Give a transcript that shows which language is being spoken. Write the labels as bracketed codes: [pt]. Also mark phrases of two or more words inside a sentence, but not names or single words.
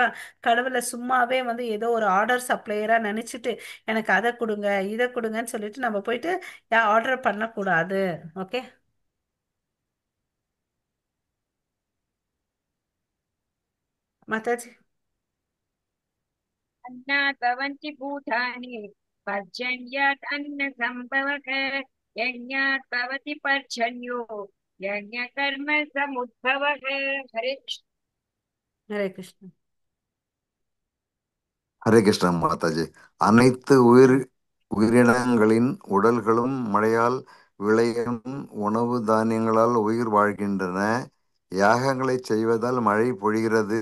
[ta] கடவுளை சும்மாவே வந்து ஏதோ ஒரு ஆர்டர் சப்ளையரா நினைச்சிட்டு எனக்கு அதை கொடுங்க இதை கொடுங்கன்னு சொல்லிட்டு நம்ம போயிட்டு ஆர்டர் பண்ணக்கூடாது. ஓகே மாதாஜி. [sa] अन्नात् भवन्ति भूतानि पर्जन्यात् अन्नसम्भवः यज्ञात् भवति पर्जन्यो यज्ञकर्म समुद्भवः हरे कृष्ण. [ta] ஹரே கிருஷ்ணா. ஹரே கிருஷ்ண மாதாஜி. அனைத்து உயிரினங்களின் உடல்களும் மழையால் விளையும் உணவு தானியங்களால் உயிர் வாழ்கின்றன. யாகங்களை செய்வதால் மழை பொழிகிறது.